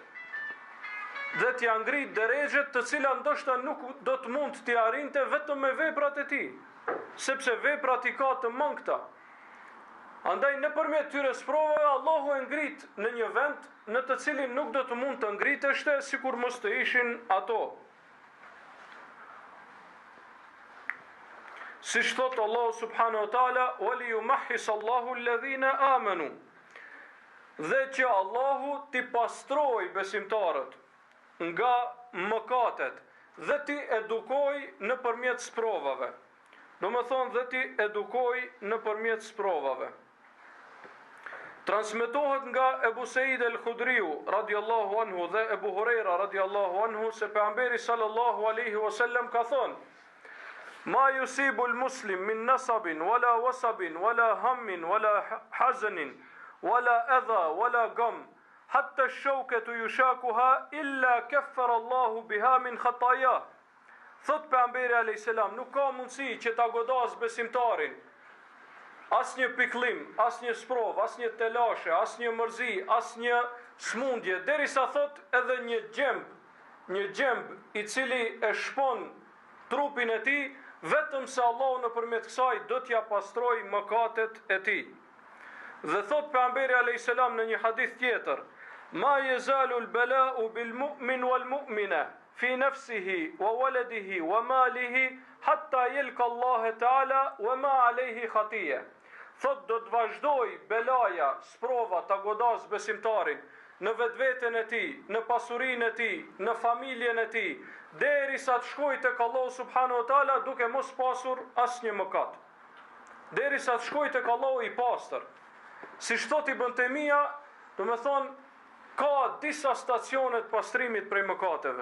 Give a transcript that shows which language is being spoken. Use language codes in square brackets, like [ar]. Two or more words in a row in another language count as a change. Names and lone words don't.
[sq] Dhe t'ja ngrit deregjet të cilat ndoshta nuk do të mund t'i arrinte vetëm me veprat e tij, sepse veprat i ka të mangëta. Andaj nëpërmjet tyre sprovave Allahu e ngrit në një vend në të cilin nuk do të mund të ngriteshte sikur mos të ishin ato. Siç thot Allahu [ar] سبحانه وتعالى: وَلِيُمَحِّصَ اللَّهُ الَّذِينَ آمَنُوا. [sq] Dhe që Allahu t'i pastroj besimtarët nga mëkatet dhe t'i edukoj nëpërmjet sprovave. Do me thonë dhe t'i edukoj nëpërmjet sprovave. Transmetohet nga Ebu Sejid el-Khudriu [ar] رضي الله عنه [sq] dhe Ebu Hurejra [ar] رضي الله عنه [sq] se pejgamberi [ar] صلى الله عليه وسلم [sq] ka thonë: [ar] ما يصيب المسلم من نصب ولا وصب ولا هم ولا حزن ولا أذى ولا غم حتى الشوكة يشاكها إلا كفر الله بها من خطاياه. [sq] Thot pejgamberi [ar] عليه السلام, [sq] nuk ka mundësi që ta godas besimtarin asnjë pikëllim, asnjë sprov, asnjë telashe, asnjë mërzi, asnjë smundje, derisa thot edhe një gjemb i cili e shpon trupin e tij, vetëm se Allahu nëpërmjet kësaj do t'ja pastroj mëkatet e tij. Dhe thot pejgamberi [ar] عليه السلام [sq] në një hadith tjetër: [ar] ما يزال البلاء بالمؤمن والمؤمنة في نفسه وولده وماله حتى يلقى الله تعالى وما عليه خطيئة. [sq] Thot do të vazhdoj belaja, sprova ta godas besimtarin në vetveten e tij, në pasurinë e tij, në familjen e tij, derisa të shkojë tek Allahu [ar] سبحانه وتعالى [sq] duke mos pasur asnjë mëkat. Derisa të shkojë tek Allahu i pastër. Si thot Ibn Taymija, do të thonë ka disa stacione të pastrimit prej mëkateve.